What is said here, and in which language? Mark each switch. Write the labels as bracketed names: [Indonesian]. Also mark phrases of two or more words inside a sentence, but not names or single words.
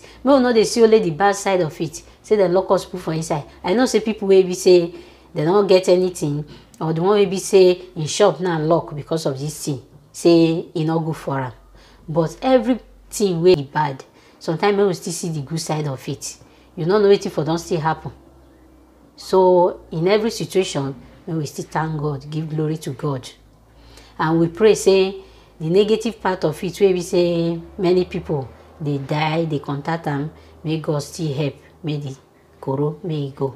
[Nigerian Pidgin] Make we no dey see only the bad side of it. Say dem lock us put for inside. I know say people wey be say they don't get anything, or the one wey be say in shop now lock because of this thing, say e no good for am. But everything wey be bad, sometimes we still see the good side of it. You no know wetin for don still happen. So in every situation, we still thank God, give glory to God, and we pray say the negative part of it, where we say many people they die, they contact them, may God still help, may the Koro may e go.